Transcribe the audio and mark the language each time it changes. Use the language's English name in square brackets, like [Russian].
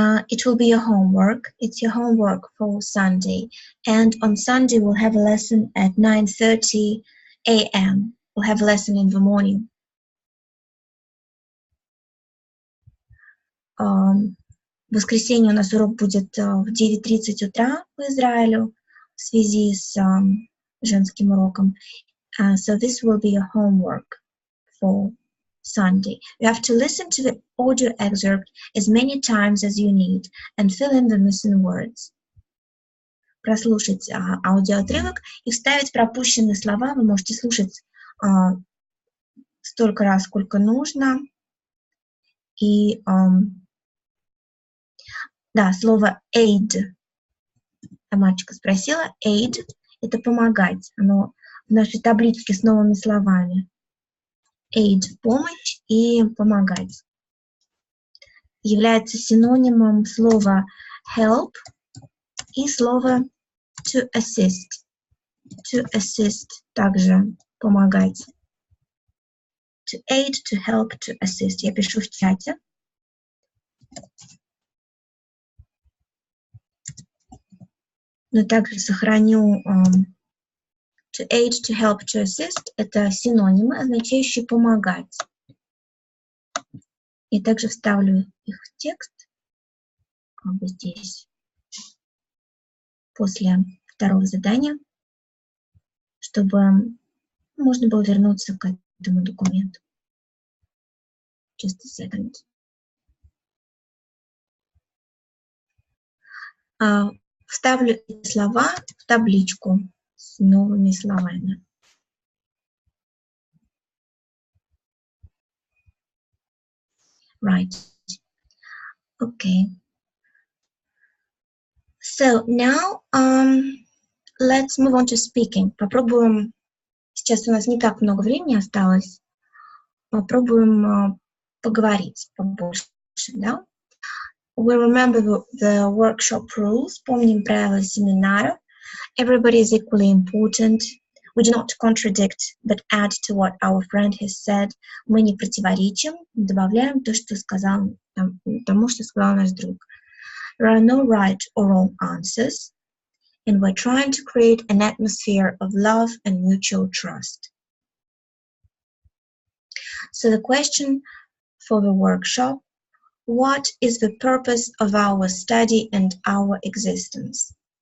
[English] It will be a homework. It's your homework for Sunday. And on Sunday, we'll have a lesson at 9:30 a.m. We'll have a lesson in the morning. [Russian] В воскресенье у нас урок будет в 9:30 утра по Израилю в связи с женским уроком. [English] So this will be a homework for Sunday. You have to listen to the audio excerpt as many times as you need and fill in the missing words. [Russian] Прослушать аудиоотрывок и вставить пропущенные слова. Вы можете слушать столько раз, сколько нужно. И да, слово aid. Тамарочка спросила. Aid – это помогать. Оно в нашей табличке с новыми словами. Aid – помощь и помогать. Является синонимом слова help и слова to assist. [English] To assist [Russian] также помогать. [English] To aid, to help, to assist. [Russian] Я пишу в чате. Но также сохраню [English] to aid, to help, to assist. [Russian] Это синонимы, означающие помогать. И также вставлю их в текст, как бы здесь, после второго задания, чтобы можно было вернуться к этому документу. [English] Just a second. [Russian] Вставлю эти слова в табличку с новыми словами. [English] Right. Okay. So now let's move on to speaking. [Russian] Попробуем. Сейчас у нас не так много времени осталось. Попробуем поговорить побольше, да? [English] We remember the workshop rules. [Russian] Помним правила семинара. [English] Everybody is equally important. We do not contradict, but add to what our friend has said. [Russian] Мы не противоречим, добавляем то, что сказал, тому, что сказал наш друг. [English] There are no right or wrong answers, and we're trying to create an atmosphere of love and mutual trust. So the question for the workshop: what is the purpose of our study and our existence?